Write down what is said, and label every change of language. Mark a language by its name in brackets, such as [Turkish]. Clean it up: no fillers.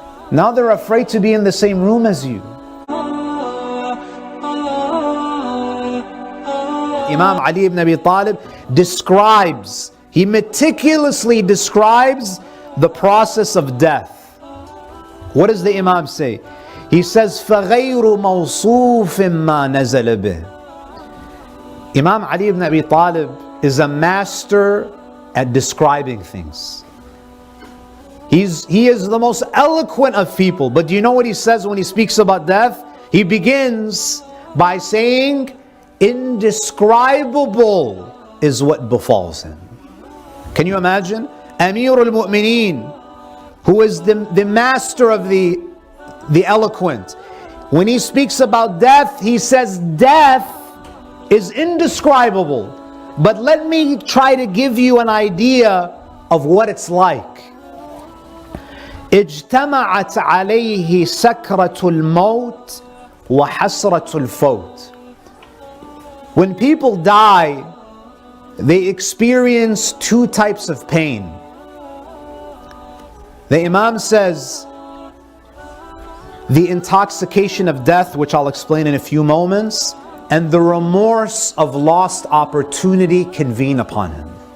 [English] Now they're afraid to be in the same room as you. Imam Ali ibn Abi Talib describes, he meticulously describes the process of death. What does the Imam say? He says, [Arabic] فَغَيْرُ مَوْصُوفٍ مَا نَزَلَ بِهِ. [English] Imam Ali ibn Abi Talib is a master at describing things. He is the most eloquent of people. But do you know what he says when he speaks about death? He begins by saying, indescribable is what befalls him. Can you imagine? Amir al-Mu'mineen, who is the master of the eloquent. When he speaks about death, he says death is indescribable. But let me try to give you an idea of what it's like. [Arabic] اجتمعت عليه سكرة الموت وحسرة الفوت. [English] When people die, they experience two types of pain. The Imam says, the intoxication of death, which I'll explain in a few moments, and the remorse of lost opportunity convene upon him.